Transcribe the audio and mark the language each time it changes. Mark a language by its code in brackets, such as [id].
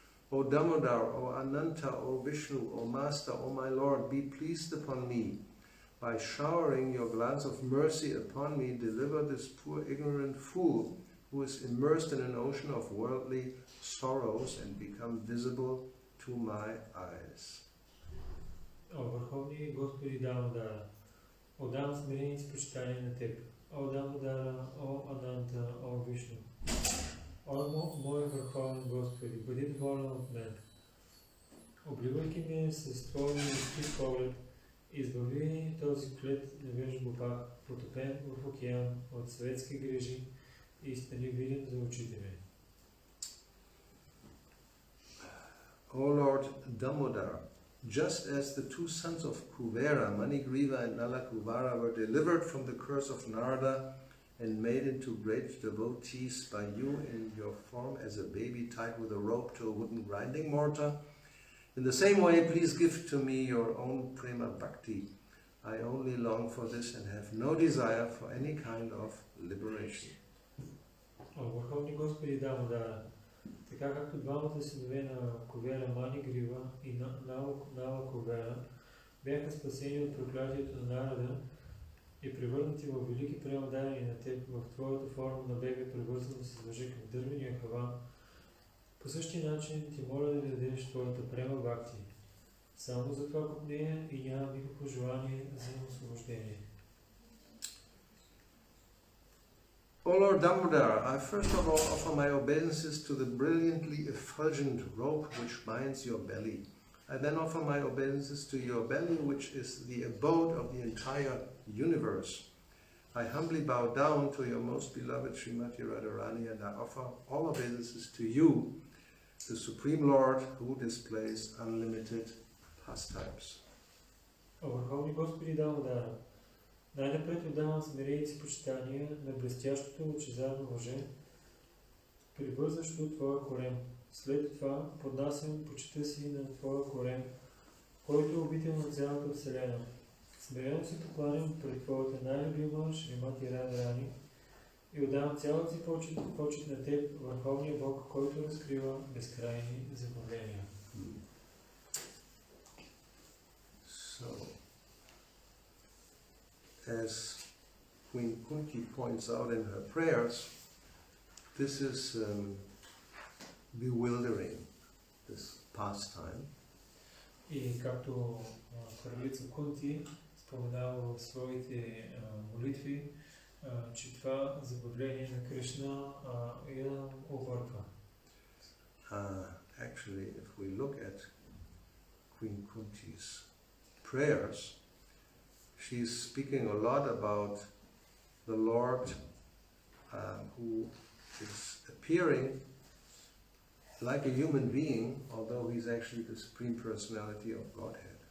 [en] O Damodar, O Ananta, O Vishnu, O Master, O my Lord, be pleased upon me. By showering your glance of mercy upon me, deliver this poor ignorant fool who is immersed in an ocean of worldly sorrows and become visible to my eyes. [bg] О Върховни Господи Дамодара, отдам смирение с почитание на Теб. О Дамодара, о Ананта, о Вишну. О мой Върховен Господи, бъди доволен от мен. Обливайки ме с Твоя милостив поглед, избави този клет невеж глупак, потопен в океан от светски грижи и стани виден за очите ми. [en] O Lord Damodar, just as the two sons of Kuvera, Manigriva and Nalakuvara, were delivered from the curse of Narada and made into great devotees by you in your form as a baby tied with a rope to a wooden grinding mortar, in the same way, please give to me your own prema bhakti. I only long for this and have no desire for any kind of liberation. [bg] О Върховни Господи Дамодара, така както двамата синове на Кувера, Манигрива и Нала Кувера бяха спасени от проклятието на Нарада и превърнати в велики преодарени на Теб в Твоята форма на бебе, превързано с въже към дървения хаван, по същия начин ти моля да ми дадеш Твоята према бхакти. Само за това под нея и нямам никакво желание за освобождение. [en] O Lord Damodar, I first of all offer my obeisances to the brilliantly effulgent rope which binds your belly. I then offer my obeisances to your belly, which is the abode of the entire universe. I humbly bow down to your most beloved Srimati Radharani, and I offer all obeisances to you, the Supreme Lord who displays unlimited pastimes. [bg] О Върховни Господи Дамодара, най-напред отдавам смирение и почитание на блестящото лъчезарно въже, привързващо Твоя корем. След това поднасям почита си на Твоя корем, който е обител на цялата Вселена. Смирено се покланям пред Твоята най-любима Шримати Радharani и отдавам цялата си почит на Теб, Върховния Бог, който разкрива безкрайни забавления. [en] So, as Queen Kunti points out in her prayers, this is bewildering, this pastime. [bg] И както кралица Кунти споменава в своите молитви, че това забавление на Кришна я обърква. [en] Actually, if we look at Queen Kunti's prayers, she's speaking a lot about the Lord who is appearing like a human being, although he's actually the Supreme Personality of Godhead.